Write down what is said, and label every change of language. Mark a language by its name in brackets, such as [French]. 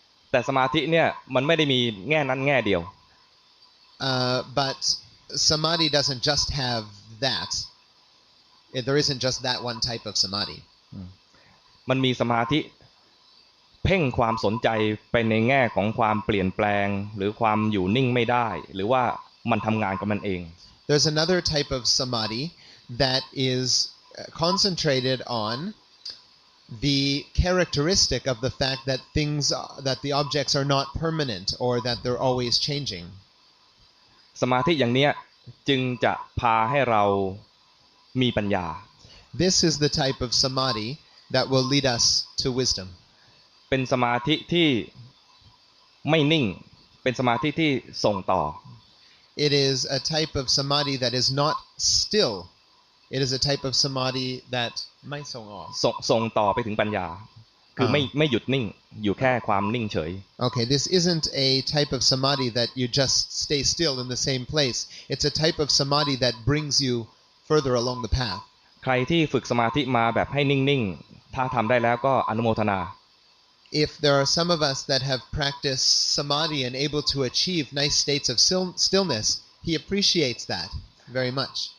[Thai] แต่สมาธิเนี่ยมันไม่ได้มีแง่นั้นแง่เดียว [English] But samadhi doesn't just have that. There isn't just that one type of samadhi. [Thai] มันมีสมาธิ เพ่งความสนใจไปในแง่ของความเปลี่ยนแปลงหรือความอยู่นิ่งไม่ได้หรือว่ามันทำงานกับมันเอง [English] There's another type of samadhi that is concentrated on the characteristic of the fact that that the objects are not permanent or that they're always changing. [Thai] สมาธิอย่างเนี้ยจึงจะพาให้เรามีปัญญา [English] This is the type of samadhi that will lead us to wisdom. [Thai] เป็นสมาธิที่ไม่นิ่งเป็นสมาธิที่ส่งต่อ [English] It is a type of samadhi that is not still. It is a type of samadhi that [Thai] ไม่ส่งออก ส่งต่อไปถึงปัญญาคือไม่หยุดนิ่งอยู่แค่ความนิ่งเฉย [English] Okay, this isn't a type of samadhi that you just stay still in the same place. It's a type of samadhi that brings you further along the path. [Thai] ใครที่ฝึกสมาธิมาแบบให้นิ่งๆถ้าทำได้แล้วก็อนุโมทนา [English] If there are some of us that have practiced samadhi and able to achieve nice states of stillness, he appreciates that very much.